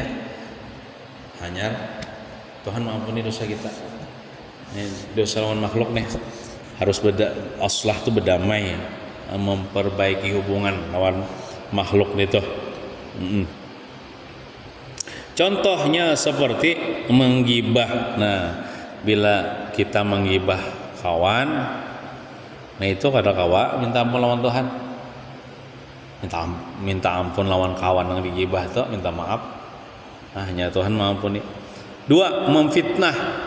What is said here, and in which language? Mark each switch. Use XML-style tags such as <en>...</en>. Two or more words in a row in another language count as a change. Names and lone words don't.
<id>Hanya Tuhan mengampuni dosa kita.</id> <bjn>Ini dosa lawan makhluk nih harus aslah tuh berdamai, memperbaiki hubungan lawan makhluk itu.</bjn> <id>Contohnya seperti menggibah.</id> <bjn>Nah, bila kita menggibah kawan, nah itu kada kawa minta ampun lawan Tuhan. Minta ampun lawan kawan yang digibah tuh, minta maaf.</bjn> <id>Nah, hanya Tuhan mengampuni. 2, memfitnah.</id>